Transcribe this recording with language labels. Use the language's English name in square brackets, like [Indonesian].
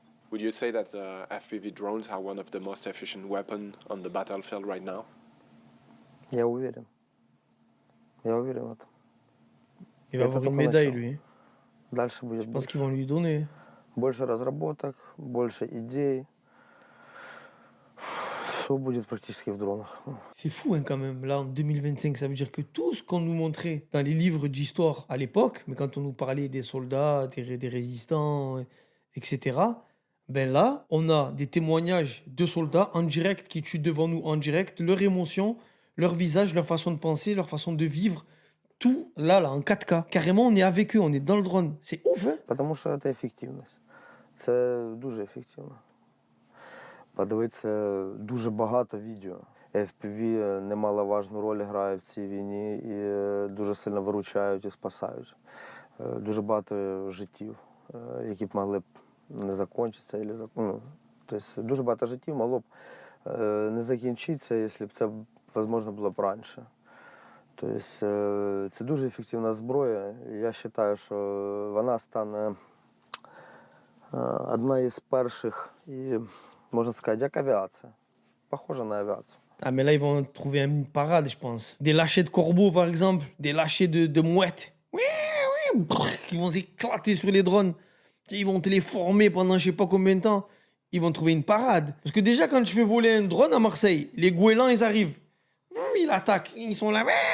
[English] Would you say that FPV drones are one of the most efficient weapons on the battlefield right now? [Russian] Я уверен. Я уверен в этом. [French] Il va avoir une médaille, lui. [Russian] Дальше будет [French] Je pense qu'ils vont lui donner. [Russian] больше разработок, больше идей. Все будет практически в дронах. [French] C'est fou, hein, quand même. Là, en 2025, ça veut dire que tout ce qu'on nous montrait dans les livres d'histoire à l'époque, mais quand on nous parlait des soldats, des résistants, etc., ben là, on a des témoignages de soldats en direct qui tuent devant nous en direct, leur émotion, leur visage, leur façon de penser, leur façon de vivre. Tout là, en 4K. Carrément, on est avec eux, on est dans le drone. C'est ouf, hein? [Ukrainian] Потому що це ефективність. Це дуже ефективно. Подивитися дуже багато відео. FPV немаловажну роль грає в цій війні і дуже сильно виручають і спасають. Дуже багато життів, які б могли б не закінчитися. Тобто дуже багато життів могло б не закінчитися, якщо б це можливо було б раніше. Тобто це дуже ефективна зброя. Я вважаю, що вона стане одна із перших і, можна сказати, як авіація. [Russian] Похожа на авіацію. [French] Ah, mais là, ils vont trouver une parade, je pense. Des lâchers de corbeaux, par exemple. Des lâchers de mouettes. Qui vont s'éclater sur les drones. Ils vont te les former pendant je sais pas combien de temps. Ils vont trouver une parade. Parce que déjà, quand je fais voler un drone à Marseille, les goélands, ils arrivent. Ils attaquent. Ils sont là.